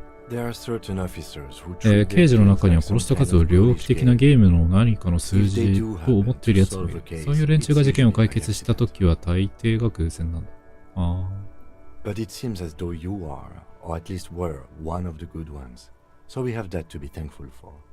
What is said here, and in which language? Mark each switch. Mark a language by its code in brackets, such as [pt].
[en] There are certain officers who [ja] 刑事の中には殺した数を猟奇的なゲームの何かの数字と思っている奴もいる。そういう連中が事件を解決したときは大抵が偶然なんだ。ああ。 [en] But it seems as though you are, or at least were, one of the good ones. So we have that to be thankful for.